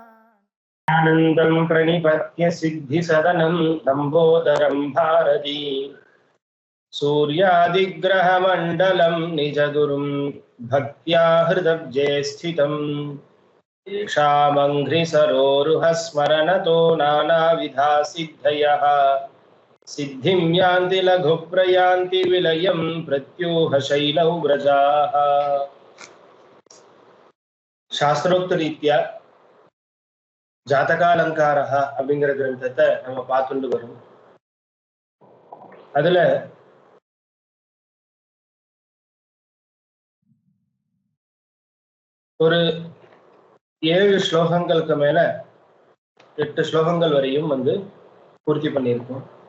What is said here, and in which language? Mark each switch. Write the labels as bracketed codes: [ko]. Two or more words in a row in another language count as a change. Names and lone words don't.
[sa] आनन्दं प्रणिपत्य सिद्धिसदनं लम्बोदरं भारती सूर्यादिग्रहमण्डलं निजगुरुं भक्त्या हृदब्जे स्थितम् क्षामङ्घ्रिसरोरुहस्मरणतो नानाविधा सिद्धयः सिद्धिं यान्ति लघुप्रयान्ति विलयं प्रत्यूहशैलौ व्रजाः। [ta] शास्त्रोक्तरीत्या ஜாதகாலங்காரஹ அப்படிங்கிற கிரந்தத்தை நம்ம பார்த்துட்டு வரோம். அதுல ஒரு 7 ஸ்லோகங்களுக்கு மேல 8 ஸ்லோகங்கள் வரையும் பூர்த்தி பண்ணியிருக்கோம்.